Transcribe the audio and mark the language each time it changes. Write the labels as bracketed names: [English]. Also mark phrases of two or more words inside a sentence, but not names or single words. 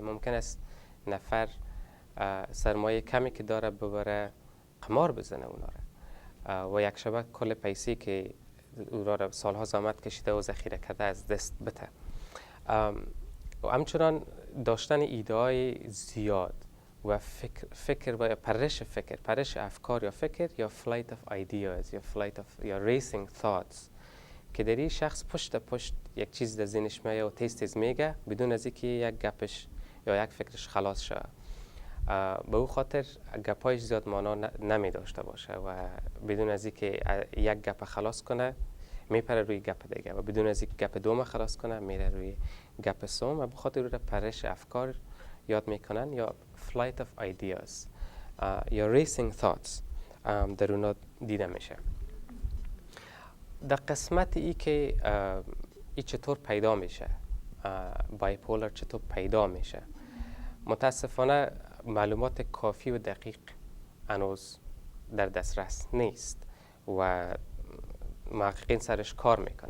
[Persian] ممکن است نفر سرمایه کمی که داره ببره قمار بزنه اونا را و یک شبه کل پیسی که او را سالها زحمت کشیده و ذخیره کرده از دست بده. و همچنان داشتن ایده های زیاد و فکر و پرش افکار یا فکر یا [English] flight of ideas [Persian] یا [English] racing thoughts [Persian] که در این شخص پشت یک چیز در ذهنش میاد و تیز میگه بدون از اینکه یک گپش یا یک فکرش خلاص شه. به او خاطر گپایش زیاد معنا نمی داشته باشه و بدون از اینکه یک گپ خلاص کنه میپره روی گپ دیگه و بدون از اینکه گپ دوم خلاص کنه میره روی گپ سوم و به خاطر رو پرش افکار یاد میکنن یا [English] flight of ideas [Persian] یا [English] racing thoughts [Persian] در اونا دیده میشه. در قسمت ای که ای چطور پیدا میشه، بایپولر چطور پیدا میشه، متاسفانه معلومات کافی و دقیق هنوز در دسترس نیست و محققین سرش کار میکنن.